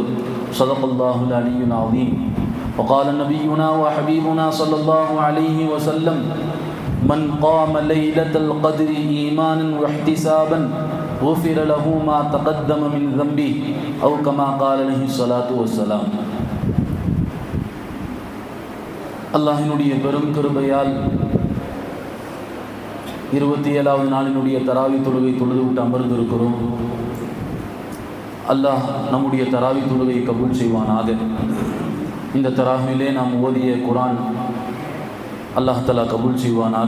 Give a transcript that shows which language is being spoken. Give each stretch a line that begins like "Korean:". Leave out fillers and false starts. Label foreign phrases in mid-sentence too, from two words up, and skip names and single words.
Arabic: صدق الله العلي العظيم. وقال نبينا وحبيبنا صلى الله عليه وسلم: من قام ليلة القدر إيمانا واحتسابا غفر له ما تقدم من ذنبه أو كما قال عليه الصلاة والسلام.
Tamil: அல்லாஹினுடைய பெரும் கிருபையால் 27வது நாளினுடைய தராவி தொழுகை தொழுது விட்டு அமர்ந்திருக்கிறோம். அல்லாஹ் நம்முடைய தராவி தொழுகையை கபூல் செய்வானாக. இந்த தராவிலே நாம் ஓதிய குரான்
Arabic: الله تعالى
Tamil: கபூல் செய்வானாக.